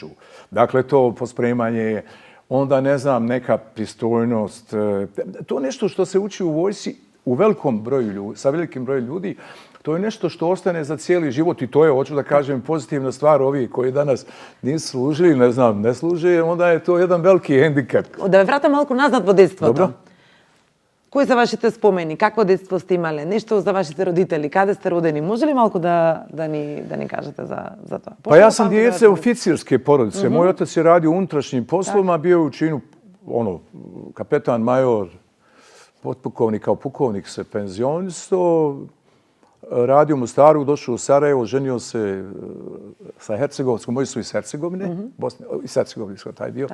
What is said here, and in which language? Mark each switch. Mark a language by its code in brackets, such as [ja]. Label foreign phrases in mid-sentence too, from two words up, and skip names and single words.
[bs] Dakle, to pospremanje, onda ne znam, neka pristojnost. To je nešto što se uči u vojsci u velikom broju ljudi, sa velikim brojem ljudi. To je nešto što ostane za cijeli život i to je, hoću da kažem, pozitivna stvar ovi koji danas nisu služili, ne znam, ne služe, onda je to jedan veliki hendikep. [mk] Да ве вратам малку назад во детството. Добро. Кои се вашите спомени? Какво детство сте имале? Нешто за вашите родители? Каде сте родени? Може ли малку да ни кажете за тоа? [bs] Pa ja sam djece oficirske porodice. Moj otac je radio u unutrašnjim poslovima, bio je u činu, kapetan, major, potpukovnik, kao pukovnik se penzionisao, radio u Mostaru, došao u Sarajevo, ženio se sa Hercegovskom, moji su iz Hercegovine, iz Hercegovinska taj dio.